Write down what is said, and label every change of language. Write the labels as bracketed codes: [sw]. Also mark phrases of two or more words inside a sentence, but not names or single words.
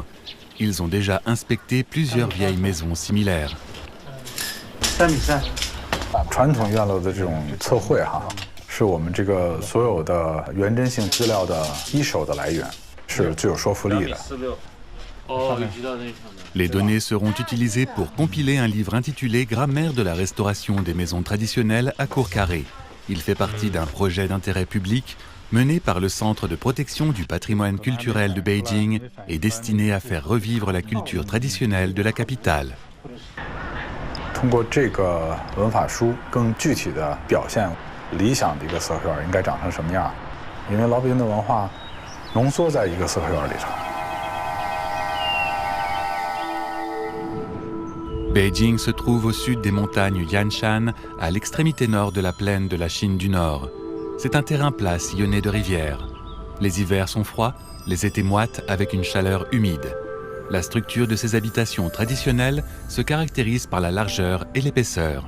[fr] Ils ont déjà inspecté plusieurs vieilles maisons similaires. [zh] 传统院落的这种测绘是我们这个所有的原真性资料的一手的来源，是具有说服力的。 [fr] Les données seront utilisées pour compiler un livre intitulé Grammaire de la restauration des maisons traditionnelles à cour carrée. Il fait partie d'un projet d'intérêt public mené par le Centre de protection du patrimoine culturel de Beijing et destiné à faire revivre la culture traditionnelle de la capitale. [zh] 通过这个文法书，更具体的表现理想的一个四合院应该长成什么样，因为老北京的文化浓缩在一个四合院里头。 [fr] Beijing se trouve au sud des montagnes Yanshan, à l'extrémité nord de la plaine de la Chine du Nord. C'est un terrain plat sillonné de rivières. Les hivers sont froids, les étés moites avec une chaleur humide. La structure de ces habitations traditionnelles se caractérise par la largeur et l'épaisseur.